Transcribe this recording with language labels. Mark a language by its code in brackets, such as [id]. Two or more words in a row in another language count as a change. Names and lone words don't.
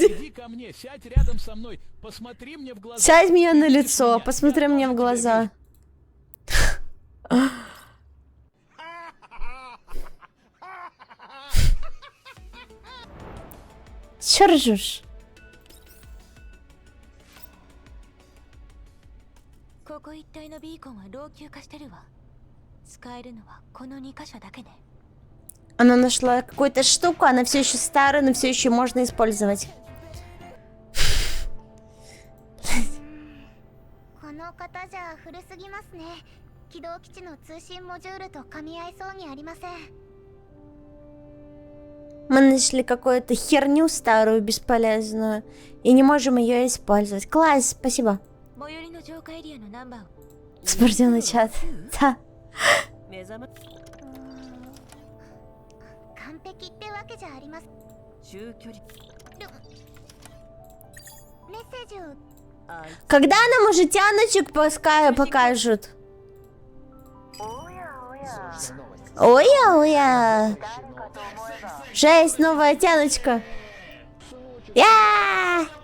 [ru] Иди ко мне, сядь рядом со мной, посмотри мне в глаза. Сядь мне на лицо, посмотри мне в глаза. Чё ржешь? [ja] ここ一帯のビーコンは老朽化してるわ。使えるのはこの2箇所だけね。 [ru] Она нашла какую-то штуку, она все еще старая, но все еще можно использовать. [ja] この方じゃ古すぎますね。軌道基地の通信モジュールと噛み合いそうにありません。 [ru] Мы нашли какую-то херню старую, бесполезную, и не можем ее использовать. Класс, спасибо. [ja] 最寄りの浄化エリアのナンバーを。 [ru] Спортивный чат. Да. [ja] 目覚ま完璧ってわけじゃあります。中距離メッセージを。 [ru] Когда нам уже тяночек покажут? Оя-оя. Жесть, новая тяночка. Я!